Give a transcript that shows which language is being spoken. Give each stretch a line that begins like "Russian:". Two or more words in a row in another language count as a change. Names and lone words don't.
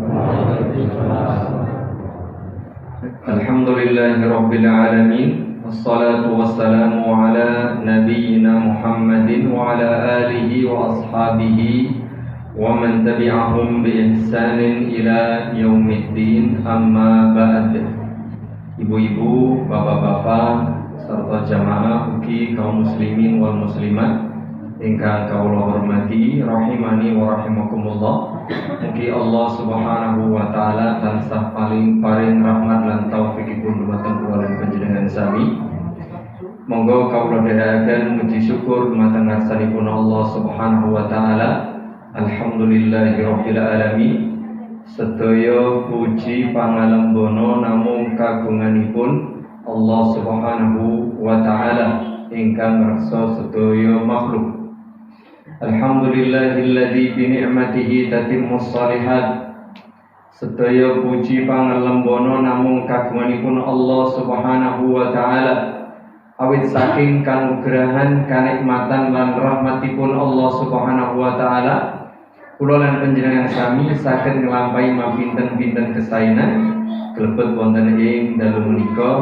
Arabic: الحمد لله رب العالمين. والصلاة والسلام على نبينا محمد وعلى آله وأصحابه ومن تبعهم بإحسان إلى يوم الدين. أما بعد.
Javanese: Ibu-ibu, bapak-bapak serta jamaah ugi kaum
Arabic: المسلمين والمسلمات
Javanese: ingkang kawula hormati
Arabic: رحمني ورحمكم الله.
Javanese: Mugi Allah
Arabic: سبحانه وتعالى
Javanese: tansah paring rahmat lan taufikipun dumateng kula lan panjenengan sami. Monggo kawula dherekaken muji syukur dumateng ngarsanipun Allah
Arabic: سبحانه وتعالى. الحمد لله رب العالمين.
Javanese: Sedaya puji pangalembono namung kagunganipun Allah
Arabic: سبحانه وتعالى
Javanese: ingkang reksa sedaya makhluk.
Arabic: الحمد لله الذي بنعمته تتم الصالحات.
Javanese: Sedaya puji pangalembono namung kagunganipun Allah
Arabic: سبحانه وتعالى.
Javanese: Awit saking kanugrahan, kanikmatan lan rahmatipun Allah
Arabic: سبحانه وتعالى,
Javanese: kula lan panjenengan sami saged nglampahi mapinten-pinten kesaenan klebet wonten ing dalu menika.